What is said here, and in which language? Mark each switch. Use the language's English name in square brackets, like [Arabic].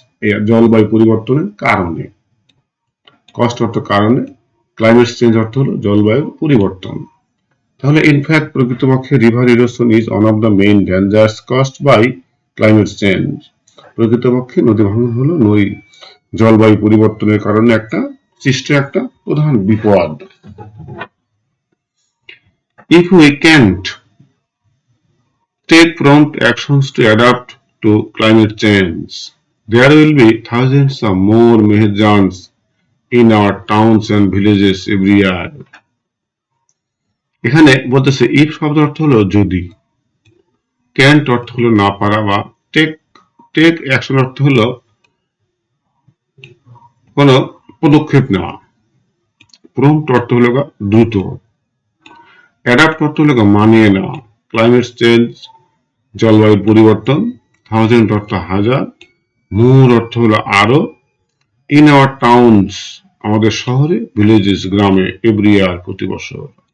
[Bangla] এই জলবায়ু পরিবর্তনের কারণে। কস্ট অর্থ কারণে, ক্লাইমেট চেঞ্জ অর্থ হলো জলবায়ুর পরিবর্তন। তাহলে [English] in fact [Bangla] প্রকৃতপক্ষে [English] River erosion is one of the main dangers caused by climate change. [Bangla] প্রকৃতপক্ষে নদী ভাঙন হলো জলবায়ু পরিবর্তনের কারণে সৃষ্ট একটা প্রধান বিপদ। [English] If we can't take prompt actions to adapt to climate change, there will be thousands of more Mehjans in our towns and villages every year. [Bangla] এখানে বলতেছে ইফ শব্দ অর্থ হলো যদি, ক্যান্ট অর্থ হলো না পারা, বা টেক টেক অ্যাকশন অর্থ হলো কোন পদক্ষেপ নেওয়া, প্রম্পট অর্থ হলো দ্রুত, অ্যাডাপ্ট অর্থ হলো মানিয়ে নেওয়া, ক্লাইমেট চেঞ্জ জলবায়ুর পরিবর্তন, থাউজেন্ড অর্থ হাজার, মোর অর্থ হলো আরো, [English] in our towns [Bangla] আমাদের শহরে, ভিলেজেস গ্রামে, [English] every year [Bangla] প্রতি বছর।